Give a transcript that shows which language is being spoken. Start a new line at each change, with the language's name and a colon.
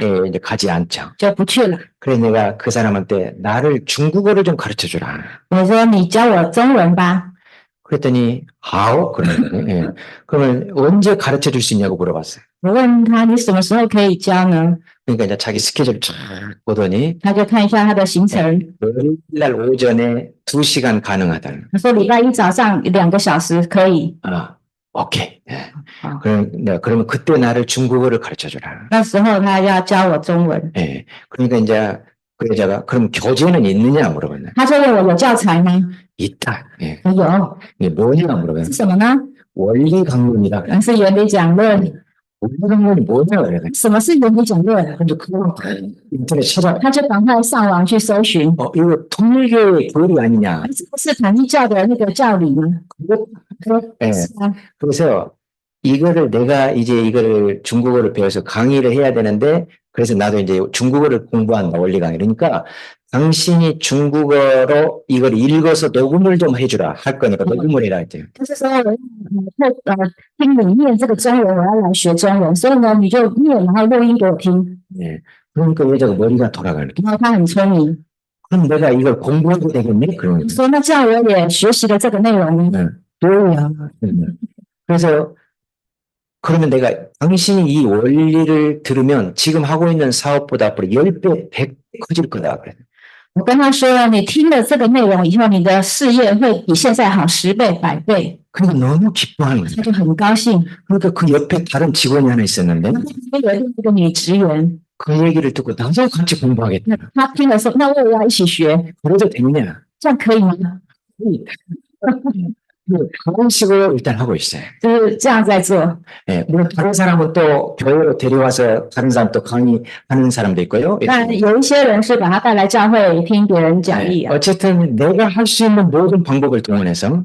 Korean: 예, 이제 가지 않죠.
Chinese: 就不去了。
Korean: 그래서 내가 그 사람한테 나를 중국어를 좀 가르쳐 주라.
Chinese: 我说你教我中文吧。
Korean: 그랬더니 하오 그러더니 예. 그러면 언제 가르쳐 줄 수 있냐고 물어봤어요.
Chinese: 我问他你什么时候可以教呢？
Korean: 그러니까 이제 자기 스케줄 쫙 보더니
Chinese: 他就看一下他的行程，
Korean: 월요일날 오전에 2시간 가능하다.
Chinese: 他说礼拜一早上2个小时可以。
Korean: 오케이. 예. 아. 그러면 그때 나를 중국어를 가르쳐 주라.
Chinese: 那时候他要教我中文，
Korean: 예. 그러니까 이제 그 여자가 그럼 교재는 있느냐 물어봤네.
Chinese: 他就问我有教材吗？
Korean: 있다. 예.
Chinese: 我有，
Korean: 이게 뭐냐 물어봤네.
Chinese: 是什么呢？
Korean: 원리 강론이다.
Chinese: 是原理讲论。
Korean: 원리정론이 뭐냐 그래.
Chinese: 什么是原理讲论？
Korean: 근데 그거 인터넷 찾아.
Chinese: 他就赶快上网去搜寻，
Korean: 이거 통일교의 교리 아니냐.
Chinese: 这不是统一教的那个教理吗？
Korean: 예.
Chinese: 是啊，
Korean: 그래서 이거를 내가 이제 이거를 중국어를 배워서 강의를 해야 되는데 그래서 나도 이제 중국어를 공부한다 원리 강의. 그러니까 당신이 중국어로 이걸 읽어서 녹음을 좀 해주라 할 거니까 녹음을 해라 했대요.
Chinese: 就是说我听你念这个中文，我要来学中文，所以呢你就念，然后录音给我听。
Korean: 예. 그러니까 여자가 머리가 돌아가는 거야.
Chinese: 然后他很聪明，
Korean: 그럼 내가 이걸 공부해도 되겠네? 그러는
Chinese: 说那这样我也学习了这个内容呢。
Korean: 뭐야? 그래서 그러면 내가 당신이 이 원리를 들으면 지금 하고 있는 사업보다 앞으로 10배, 100배 커질 거다. 그래.
Chinese: 我跟他说，你听了这个内容以后，你的事业会比现在好10倍、100倍。
Korean: 그러니까 너무 기뻐하는 거야.
Chinese: 他就很高兴。
Korean: 그러니까 그 옆에 다른 직원이 하나 있었는데
Chinese: 有一个女职员，
Korean: 그 얘기를 듣고 나도 같이 공부하겠다.
Chinese: 那她听了说，那我也要一起学，
Korean: 그래도 되느냐?
Chinese: 这样可以吗？
Korean: 그런 식으로 일단 하고 있어요.
Chinese: 就是这样在做。
Korean: 예, 물론 다른 사람은 또 교회로 데려와서 다른 사람 또 강의하는 사람도 있고요.
Chinese: 但有一些人是把他带来教会听别人讲义
Korean: 예, 啊， 어쨌든 내가 할 수 있는 모든 방법을 동원해서